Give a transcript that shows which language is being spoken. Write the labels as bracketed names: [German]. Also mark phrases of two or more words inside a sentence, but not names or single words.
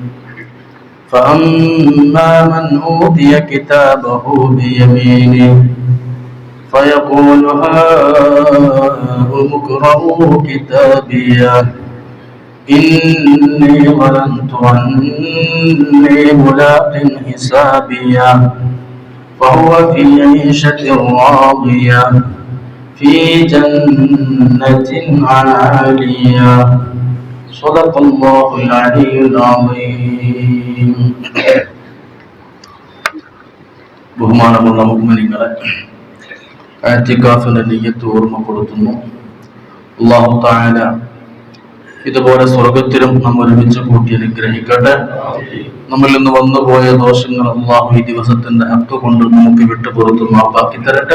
[Arabic] فأما من أوتي كتابه بيمينه فيقول هاؤم اقرءوا كتابيه إني ظننت أني ملاق حسابيه فهو في عيشة راضية في جنة عالية. صدق الله العلي العظيم. [Malayalam] ബഹുമാനമുള്ള മുഅ്മിനീങ്ങളെ, ഇഅ്തികാഫിന്റെ നിയ്യത്ത് ഓർമ്മപ്പെടുത്തുന്നു. [Arabic] الله تعالى [Malayalam] ഇതുപോലെ സ്വർഗത്തിലും നാം ഒരുമിച്ച് കൂട്ടി അനുഗ്രഹിക്കട്ടെ. നമ്മളിൽ നിന്ന് വന്നുപോയ ദോഷങ്ങൾ അല്ലാഹു ഈ ദിവസത്തിന്റെ ഹക്ക് കൊണ്ട് നമുക്ക് വിട്ടുപുറത്ത് മാപ്പാക്കി തരട്ടെ.